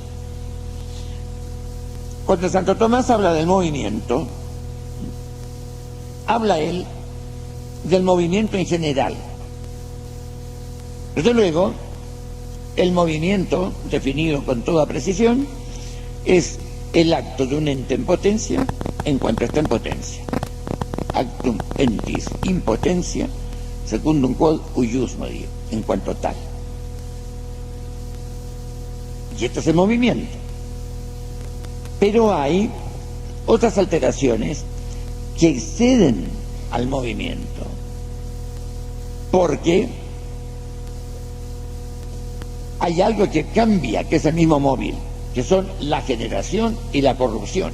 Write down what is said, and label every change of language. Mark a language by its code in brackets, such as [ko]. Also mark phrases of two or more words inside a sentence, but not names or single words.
[es] Cuando Santo Tomás habla del movimiento, habla él del movimiento en general. Desde luego, el movimiento, definido con toda precisión, es el acto de un ente en potencia en cuanto está en potencia. [la] Actum entis in potentia secundum quod huiusmo, [es] en cuanto tal. Y esto es el movimiento. Pero hay otras alteraciones que exceden al movimiento, porque hay algo que cambia, que es el mismo móvil, que son la generación y la corrupción.